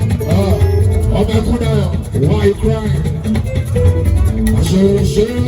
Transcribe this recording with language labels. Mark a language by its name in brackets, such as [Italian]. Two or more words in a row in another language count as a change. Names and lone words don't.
[Yoruba] Ah, ọmọ ẹkún náà, [English] why you crying? [Yoruba] Àṣẹ, àṣẹ.